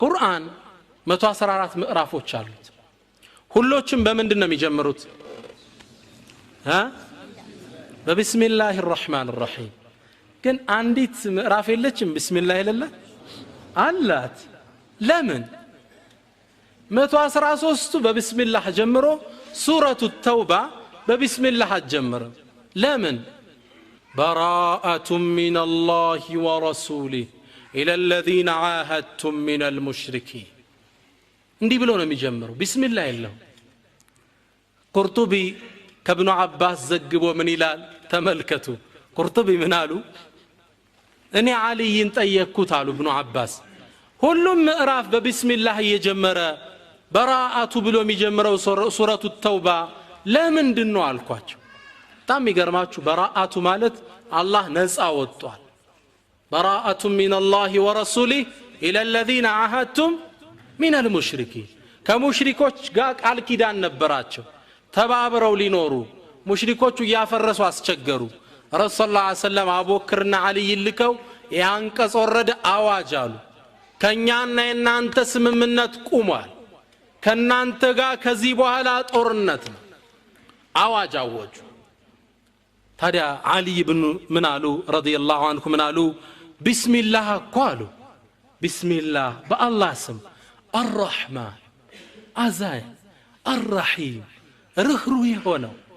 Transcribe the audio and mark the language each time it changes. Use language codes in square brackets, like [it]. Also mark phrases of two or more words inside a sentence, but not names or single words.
[am] ቁርአን 114 ምዕራፎች አሉት ሁሎችም በምንድነው የሚጀምሩት በቢስሚላሂ [ar] الرحمن الرحيم [am] ግን አንዲት ምዕራፍ የለችም ቢስሚላህ ይላል አላት ለምን 113 በቢስሚላህ ጀምሮ ሱረቱ ተውባ በቢስሚላህ አትጀምርም ለምን [ar] براءة من الله ورسوله إلى الذين عاهدتم من [am] المشركين እንዲህ ብሎ ነው የሚጀምረው ቢስሚላህ ይላል ቁርጡቢ ከብኑ አባስ ዘግቦ ምን ይላል ተመልከቱ ቁርጡቢ ምን አሉ እኔ አልይን ጠየቅኩት አሉ ብኑ አባስ ሁሉም ምዕራፍ በቢስሚላህ እየጀመረ በራአቱ ብሎ የሚጀምረው ሱረቱ ተውባ ለምንድነው አልኳቸው በጣም ይገርማችሁ በራአቱ ማለት አላህ ነፃ ወጥቷል [ar] براءة من الله ورسوله إلى الذين عاهدتم من المشركين [am] كمشركوች ጋር ቃል ኪዳን ነበራቸው ተባብረው ሊኖሩ ሙሽሪኮቹ ያፈረሱ አስቸገሩ [ar] رسول صلى الله عليه وسلم [am] አቡበክርና አልይ ልከው ያንቀጽ ወረደ አዋጅ አሉ ከኛና የናንተ ስምምነት ቆሟል ከናንተ ጋር ከዚህ በኋላ ጦርነት ነው አዋጅ አወጁ ታዲያ አልይ ብን ምን አሉ [ar] رضي الله عنه [am] ምን አሉ ቢስሚላህ ቃሉ ቢስሚላህ በአላህ ስም الرحمن አዛይ الرحيم ርህሩ የሆነው